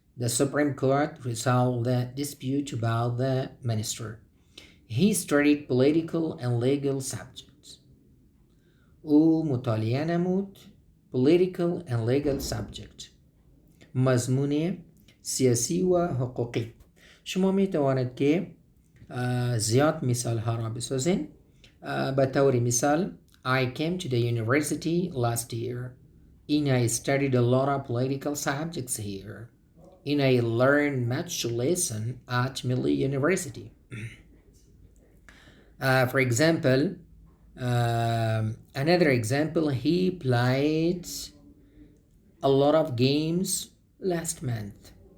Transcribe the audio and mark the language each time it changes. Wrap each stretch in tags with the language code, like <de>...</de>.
<en>The Supreme Court resolved the dispute about the minister. He studied political and legal subjects.</en> <fa>او مطالعه نمود</fa> <en>political and legal subject.</en> <fa>مضمون سیاسی و حقوقی. شما می توانید که زیاد مثال ها را بسازین. به طور مثال</fa> <en>I came to the university last year and I studied a lot of political subjects here and I learned much lesson at Milli University. For example, another example, he played a lot of games last month.</en>